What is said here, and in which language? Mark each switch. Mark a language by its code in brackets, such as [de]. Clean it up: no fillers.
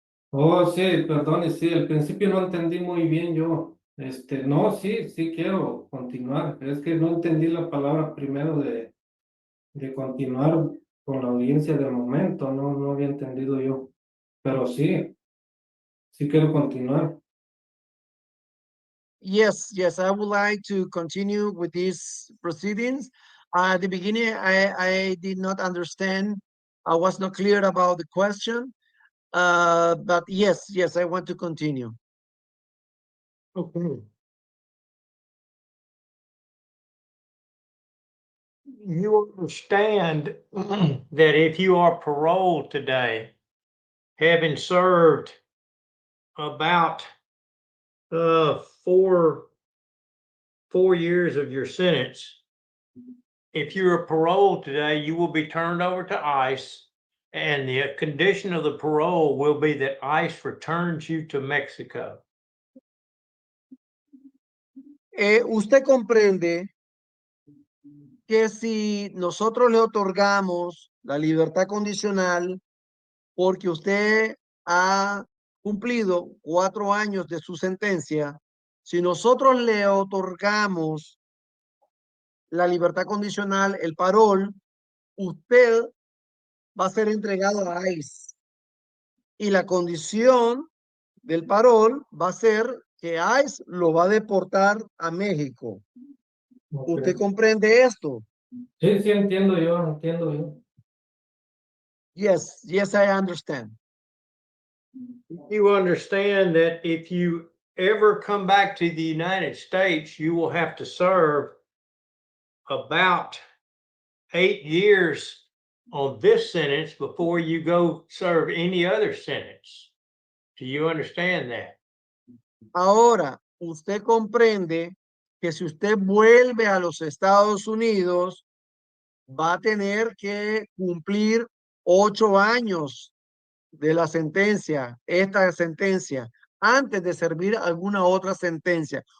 [es] Oh, sí, perdone, sí, al principio no entendí muy bien yo. No, sí, sí quiero continuar. Es que no entendí la palabra primero de continuar con la audiencia de momento, no había entendido yo. Pero sí, sí quiero continuar. [en] Yes, I would like to continue with these proceedings. At the beginning, I did not understand. I was not clear about the question. But yes, I want to continue. Okay. You understand that if you are paroled today, having served about uh 4 years of your sentence, if you're paroled today, you will be turned over to ICE, and the condition of the parole will be that ICE returns you to Mexico. [es] Usted comprende que si nosotros le otorgamos la libertad condicional porque usted ha cumplido 4 años de su sentencia, si nosotros le otorgamos la libertad condicional, el parol, usted va a ser entregado a ICE. Y la condición del parol va a ser que ICE lo va a deportar a México. ¿Usted comprende esto? Sí, sí, entiendo yo. [en] Yes, I understand. You understand that if you ever come back to the United States, you will have to serve about 8 years on this sentence before you go serve any other sentence. Do you understand that? [es] Ahora, usted comprende que si usted vuelve a los Estados Unidos, va a tener que cumplir 8 años de la sentencia, esta sentencia, antes de servir alguna otra sentencia.